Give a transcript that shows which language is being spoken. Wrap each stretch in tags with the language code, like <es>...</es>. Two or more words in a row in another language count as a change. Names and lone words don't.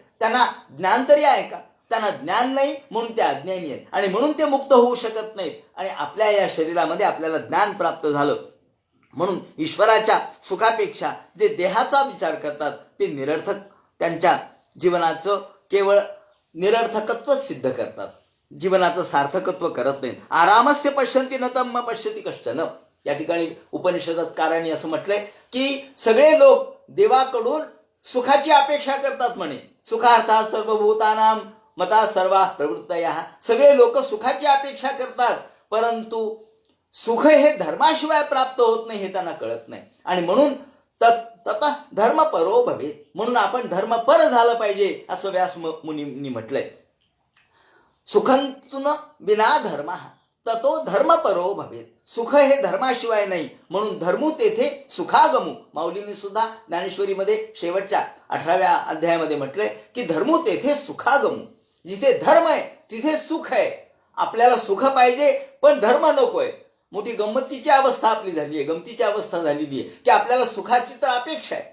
<mr>त्यांना ज्ञान तरी आहे का? त्यांना ज्ञान नाही म्हणून ते अज्ञानी आहेत आणि म्हणून ते मुक्त होऊ शकत नाहीत. आणि आपल्या या शरीरामध्ये आपल्याला ज्ञान प्राप्त झालं म्हणून ईश्वराच्या सुखापेक्षा जे देहाचा विचार करतात ते निरर्थक, त्यांच्या जीवनाचं केवळ निरर्थकत्वच सिद्ध करतात, जीवनाचं सार्थकत्व करत नाहीत.</mr> <sa>आरामस्य पश्यन्ति न तम पश्यति कश्चन.</sa> <mr>या ठिकाणी उपनिषदात कारांनी असं म्हटलंय की सगळे लोक देवाकडून सुखाची अपेक्षा करतात म्हणे.</mr> <sa>सुखार्थात सर्वभूतानां मता सर्वा प्रवृत्तया.</sa> <mr>सगळे लोक सुखाची अपेक्षा करतात परंतु सुख हे धर्माशिवाय प्राप्त होत नाही हे त्यांना कळत नाही. आणि म्हणून</mr> <sa>ततः धर्मपरो भवेत.</sa> <mr>म्हणून आपण धर्मपर झालं पाहिजे असं व्यास मुनींनी म्हटलंय.</mr> <sa>सुखंतुन विना धर्म ततो धर्मपरो भवेत.</sa> <mr>सुख हे धर्माशिवाय नाही म्हणून धर्मू तेथे सुखागमू. माऊलींनी सुद्धा ज्ञानेश्वरीमध्ये शेवटच्या 18व्या अध्यायामध्ये म्हटलंय की धर्मू तेथे सुखागमू. जिथे धर्म आहे तिथे सुख आहे. आपल्याला सुख पाहिजे पण धर्म नकोय. मोठी गंमतीची अवस्था आपली झाली आहे, गमतीची अवस्था झालेली आहे की आपल्याला सुखाची तर अपेक्षा आहे.</mr>